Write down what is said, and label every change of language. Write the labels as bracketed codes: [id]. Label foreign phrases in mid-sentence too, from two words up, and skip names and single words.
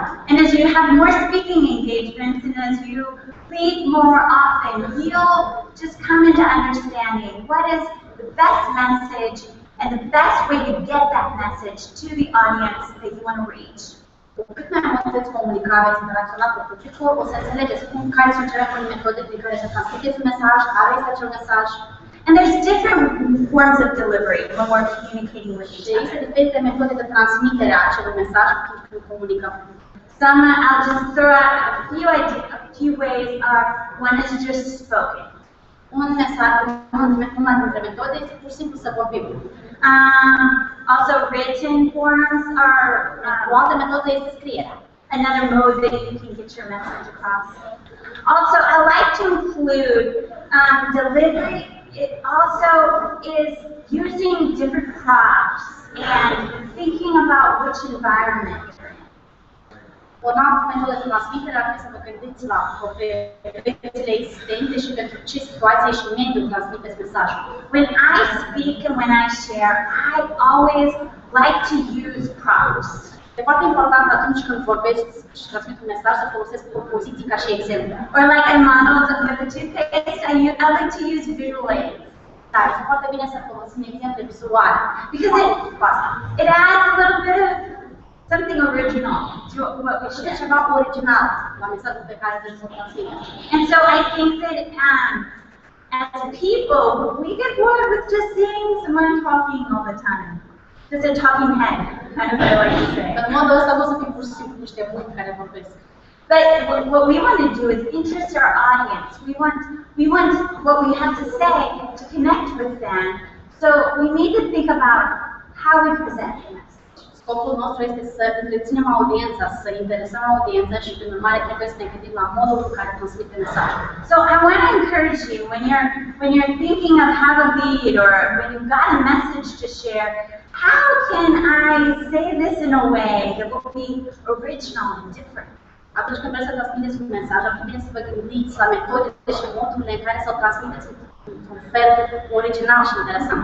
[en] And as you have more speaking engagements and as you lead more often, you'll just come into understanding what is the best message and the best way to get that message to the audience that you want to reach. [ro] Cu cât mai mult veți comunica, veți interacționa cu publicul, o să înțelegeți care sunt cele mai bune metode prin care să transmiteți un mesaj, care este acel mesaj. [en] And there's different forms of delivery when we're communicating with each [ro] Și există [en] other. [ro] diferite metode de transmitere a acelui mesaj când comunicăm. [en] Some I'll just throw out a few ways are one is just spoken. [ro] Un mesaj, una dintre metode este pur și simplu să vorbim. [en] Also written forms are [ro] O altă metodă este scrierea. [en] another mode that you can get your message across. Also, I like to include delivery. It also is using different props and thinking about which environment you're in. [ro] O altă metodă de transmitere ar fi să vă gândiți la proprietățile existente și pentru ce situație și mediu transmiteți mesajul. [en] When I speak and when I share, I always like to use props. [ro] E foarte important atunci când vorbesc și transmit un mesaj să folosesc propoziții ca și exemple. [en] Or like I modeled with the toothpaste, I like to use visual aids. [ro] Dar este foarte bine să folosim exemple vizuale. [en] Because it adds a little bit of something original to what we [ro] Și de [en] share. [ro] ceva original la mesajul pe care trebuie să-l transmitem. [en] And so I think that as people, we get bored with just seeing someone talking all the time. Just a talking head, as I like to say. [ro] În modul ăsta nu o să fim pur și simplu niște buni care vorbesc. [en] But what we want to do is interest our audience. We want what we have to say to connect with them. So we need to think about how we present the message. [ro] Scopul nostru este să întreținem audiența, să interesăm audiența și, prin urmare, trebuie să ne gândim la modul în care transmite mesajul. [en] So I want to encourage you when you're thinking of how to lead or when you've got a message to share, how can I say this in a way that will be original and different? [ro] Atunci când vreți să transmiteți un mesaj, ar fi bine să vă gândiți la metodele și modurile în care să-l transmiteți într-un fel original și interesant.